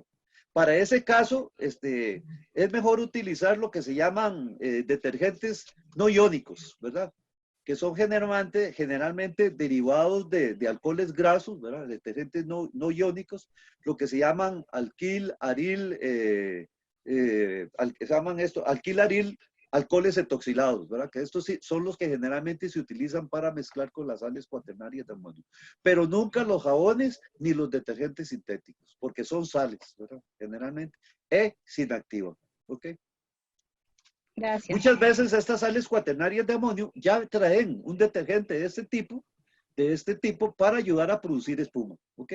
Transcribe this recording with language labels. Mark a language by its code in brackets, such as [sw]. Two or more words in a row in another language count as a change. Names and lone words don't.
[es] Para ese caso, es mejor utilizar lo que se llaman detergentes no iónicos, ¿verdad? Que son generalmente derivados de alcoholes grasos, ¿verdad? Detergentes no iónicos, lo que se llaman alquil, aril, alquil, aril, alcoholes etoxilados, ¿verdad? Que estos sí son los que generalmente se utilizan para mezclar con las sales cuaternarias de amonio. Pero nunca los jabones ni los detergentes sintéticos, porque son sales, ¿verdad? Generalmente, sin activa, ¿ok? Gracias. Muchas veces estas sales cuaternarias de amonio ya traen un detergente de este tipo para ayudar a producir espuma, ¿ok?